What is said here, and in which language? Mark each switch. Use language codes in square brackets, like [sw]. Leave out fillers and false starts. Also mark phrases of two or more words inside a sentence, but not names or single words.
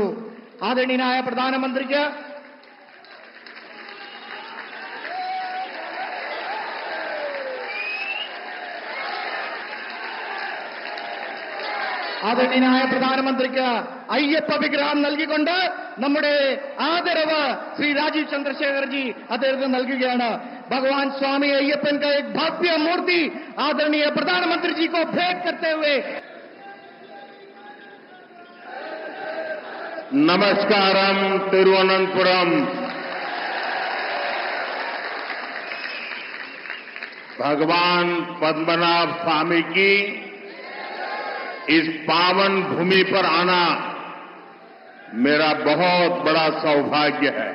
[ml] ആദരണീയനായ പ്രധാനമന്ത്രിക്ക് അയ്യപ്പ വിഗ്രഹം നൽകിക്കൊണ്ട് നമ്മുടെ ആദരവ് ശ്രീ രാജീവ് ചന്ദ്രശേഖർജി അദ്ദേഹത്തിന് നൽകുകയാണ്. [hi] ഭഗവാൻ स्वामी अय्यप्पन का एक भव्य मूर्ति आदरणीय प्रधानमंत्री जी को भेंट करते हुए. [ml] नमस्कारम तिरुवनंतपुरम. [hi] भगवान पद्मनाभ स्वामी की इस पावन भूमि पर आना मेरा बहुत बड़ा सौभाग्य है.